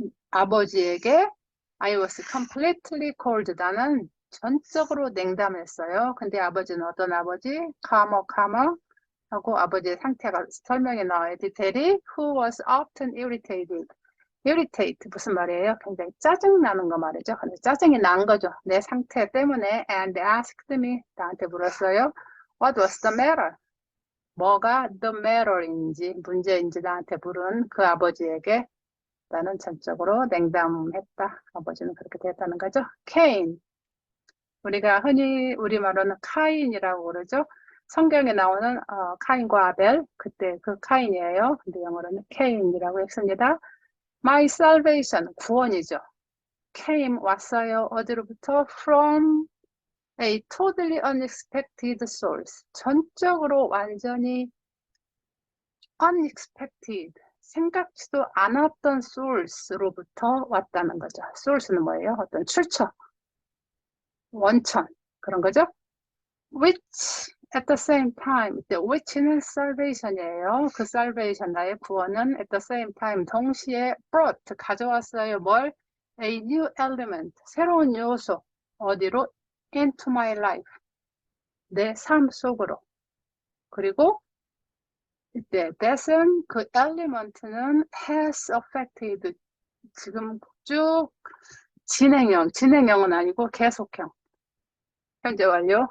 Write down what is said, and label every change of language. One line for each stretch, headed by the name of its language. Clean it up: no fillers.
English: 아버지에게 I was completely cold.
Korean: 나는 전적으로 냉담했어요. 근데 아버지는 어떤 아버지? calmer 하고 아버지의 상태가 설명이 나와요. 디테일이
English: who was often irritated.
Korean: irritate 무슨 말이에요? 굉장히 짜증나는 거 말이죠. 근데 짜증이 난 거죠. 내 상태 때문에
English: and asked me
Korean: 나한테 물었어요.
English: What was the matter?
Korean: 뭐가 the matter인지 문제인지 나한테 물은 그 아버지에게 나는 전적으로 냉담했다. 아버지는 그렇게 됐다는 거죠. Cain 우리가 흔히 우리말로는 카인이라고 그러죠. 성경에 나오는 카인과 아벨 그때 그 카인이에요. 근데 영어로는 케인이라고 했습니다. My salvation 구원이죠. came 왔어요. 어디로부터?
English: From a totally unexpected source.
Korean: 전적으로 완전히 unexpected 생각지도 않았던 source로부터 왔다는 거죠. source는 뭐예요? 어떤 출처, 원천 그런 거죠.
English: Which at the same time,
Korean: which는 salvation이에요. 그 salvation, 나의 구원은
English: at the same time,
Korean: 동시에 brought, 가져왔어요. 뭘?
English: A new element, 새로운 요소.
Korean: 어디로?
English: Into my life, 내 삶 속으로.
Korean: 그리고 이때 that은 그 element는 has affected, 지금 쭉 진행형은 아니고 계속형. 현재 완료.